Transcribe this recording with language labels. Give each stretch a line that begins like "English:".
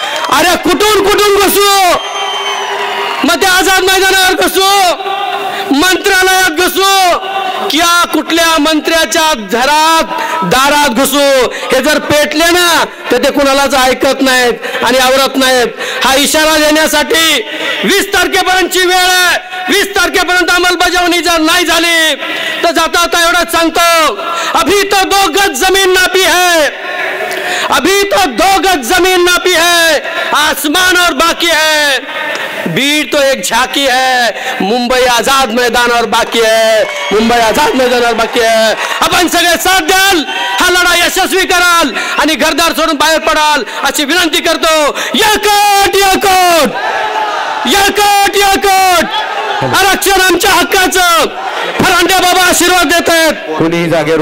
Marathi: अरे, कुठून घुसू? मग ते आझाद मैदानावर घुसू, मंत्रालयात घुसू, किंवा कुठल्या मंत्र्याच्या दारात घुसू, हे जर पेटले ना तर ते कुणालाच ऐकत नाहीत आणि आवरत नाहीत. हा इशारा देण्यासाठी 20 तारखेपर्यंतची वेळ आहे. 20 तारखेपर्यंत अंमलबजावणी जर नाही झाली तर जाता आता एवढंच सांगतो,
Hindi: अभी तो 2 गज जमीन नापी है, अभी तो 2 गज जमीन नापी है, आसमान और बाकी है। बीड तो एक झाकी है, मुंबई आझाद मैदान और बाकी है, मुंबई आझाद मैदान और बाकी है।
Marathi: आपण सगळे साथ द्याल, हा लढा यशस्वी कराल आणि घरदार सोडून बाहेर पडाल अशी विनंती करतो। यळकोट यळकोट यळकोट यळकोट, आरक्षण आमच्या हक्काचं। फरांडे बाबा आशीर्वाद देत आहेत, कोणी जागेवर